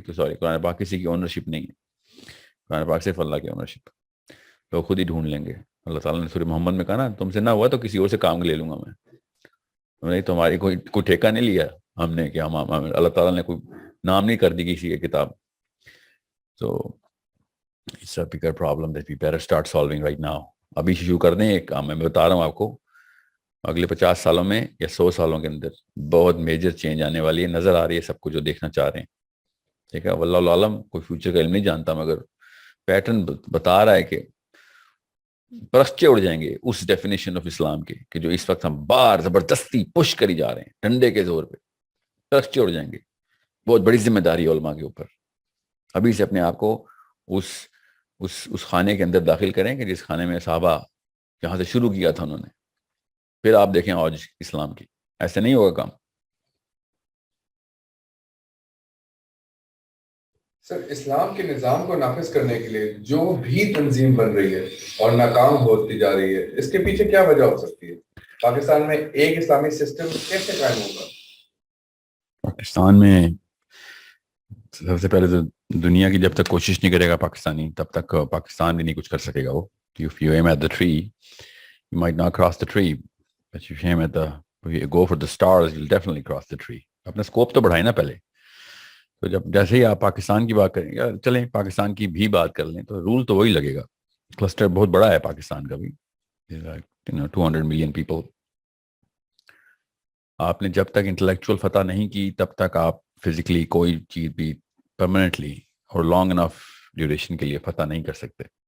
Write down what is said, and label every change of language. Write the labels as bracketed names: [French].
[Urdu] تو سوری, قرآن پاک کسی کی اونرشپ نہیں ہے, قرآن پاک صرف اللہ کی اونرشپ. لوگ خود ہی ڈھونڈ لیں گے. اللہ تعالیٰ نے سورہ محمد میں کہا نا, تم سے نہ ہوا تو کسی اور سے کام لے لوں گا میں. نہیں, تمہاری کوئی ٹھیکہ نہیں لیا ہم نے کہ ہم اللہ تعالیٰ نے کوئی نام نہیں کر دی کسی کی کتاب. [English] So it's a bigger problem that we better start solving right now. [Urdu] ابھی شروع کر دیں ایک کام. میں بتا رہا ہوں آپ کو, اگلے 50 سالوں میں یا 100 سالوں کے اندر بہت میجر چینج آنے والی ہے, نظر آ رہی ہے سب کو جو دیکھنا چاہ رہے ہیں, ٹھیک ہے. واللہ عالم, کوئی فیوچر کا علم نہیں جانتا, مگر پیٹرن بتا رہا ہے کہ پرسچے اڑ جائیں گے اس ڈیفینیشن آف اسلام کے کہ جو اس وقت ہم باہر زبردستی پش کری جا رہے ہیں ڈنڈے کے زور پہ. پرسچے اڑ جائیں گے. بہت بڑی ذمہ داری ہے علماء کے اوپر. ابھی سے اپنے آپ کو اس خانے کے اندر داخل کریں کہ جس خانے میں صحابہ جہاں سے شروع کیا تھا انہوں نے, پھر آپ دیکھیں آج اسلام کی. ایسے نہیں ہوگا کام. سر, اسلام کے نظام کو نافذ کرنے کے لیے جو بھی تنظیم بن رہی ہے اور ناکام ہوتی جا رہی ہے, اس کے پیچھے کیا وجہ ہو سکتی ہے؟ پاکستان میں ایک اسلامی سسٹم کیسے قائم ہوگا؟ پاکستان میں سب سے پہلے تو دنیا کی جب تک کوشش نہیں کرے گا پاکستانی, تب تک پاکستان بھی نہیں کچھ کر سکے گا. [English] وہ if you aim at the tree, you might not cross the tree, but if you aim at you go for the stars, you'll definitely cross the tree. [Urdu] اپنا سکوپ تو بڑھائیں نا پہلے. تو جب جیسے ہی آپ پاکستان کی بات کریں, یا چلیں پاکستان کی بھی بات کر لیں, تو رول تو وہی لگے گا. کلسٹر بہت بڑا ہے پاکستان کا بھی, 200 ملین پیپل. آپ نے جب تک انٹلیکچوئل فتح نہیں کی تب تک آپ فزیکلی کوئی چیز بھی پرماننٹلی اور لانگ انف ڈیوریشن کے لیے فتح نہیں کر سکتے.